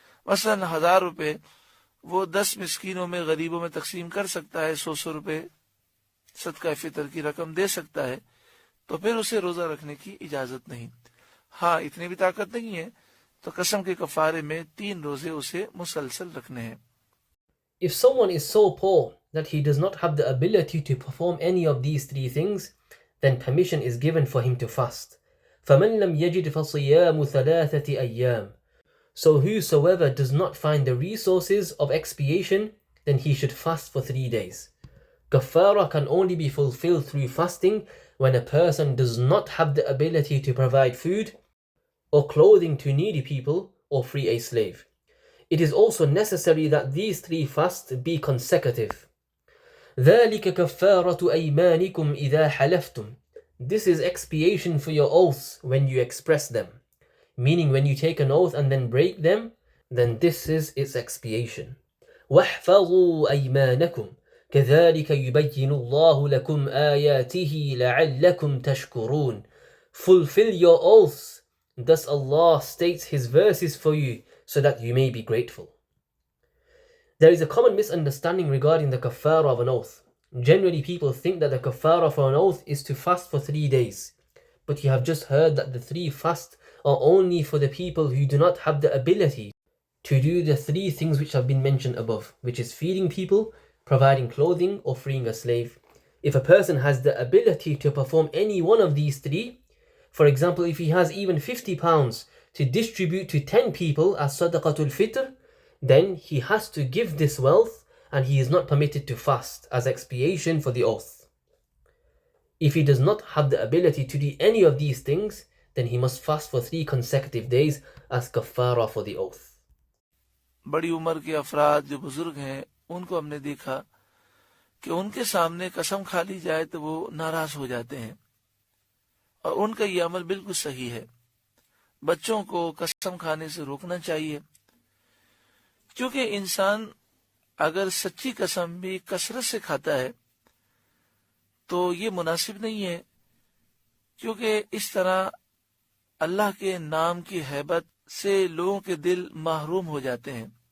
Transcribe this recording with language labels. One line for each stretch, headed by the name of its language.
Hindi: मसलन 1000 रुपए वो 10 मिस्कीनों में, गरीबों में तकसीम कर सकता है, 100 रुपए सदका फितर की रकम दे सकता है, तो फिर उसे रोजा रखने की इजाजत नहीं। हाँ, इतनी भी ताकत नहीं है तो कसम के कफारे में 3 रोजे उसे मुसलसल रखने हैं।
English: If someone is so poor that he does not have the ability to perform any of these 3 things, then permission is given for him to fast.
Arabic: فَمَنْ لَمْ يَجِدْ فَصِيَامُ 3 أَيَّامٍ.
English: So whosoever does not find the resources of expiation, then he should fast for 3 days. Kafara can only be fulfilled through fasting when a person does not have the ability to provide food or clothing to needy people or free a slave. It is also necessary that these 3 fasts be consecutive.
Arabic: ذَلِكَ كَفَّارَةُ أَيْمَانِكُمْ إِذَا حَلَفْتُمْ.
English: This is expiation for your oaths when you express them. Meaning when you take an oath and then break them, then this is its expiation.
Arabic: وَاحْفَظُوا أَيْمَانَكُمْ كَذَلِكَ يُبَيِّنُ اللَّهُ لَكُمْ آيَاتِهِ لَعَلَّكُمْ تَشْكُرُونَ.
English: Fulfill your oaths Thus Allah states His verses for you so that you may be grateful. There is a common misunderstanding regarding the kafara of an oath. Generally, people think that the kafara for an oath is to fast for 3 days. But you have just heard that the 3 fasts are only for the people who do not have the ability to do the 3 things which have been mentioned above, which is feeding people, providing clothing, or freeing a slave. If a person has the ability to perform any one of these 3, for example, if he has even £50 to distribute to 10 people as sadaqatul fitr, then he has to give this wealth and he is not permitted to fast as expiation for the oath. If he does not have the ability to do any of these things, then he must fast for 3 consecutive days as kafara for the oath.
Hindi: बड़ी उम्र के अफराद जो बुजुर्ग हैं उनको हमने देखा कि उनके सामने कसम खा ली जाए तो वो नाराज हो जाते हैं और उनका ये अमल बिल्कुल सही है। बच्चों को कसम खाने से रोकना चाहिए, क्योंकि इंसान अगर सच्ची कसम भी कसरत से खाता है तो ये मुनासिब नहीं है, क्योंकि इस तरह अल्लाह के नाम की हैबत से लोगों के दिल महरूम हो जाते हैं।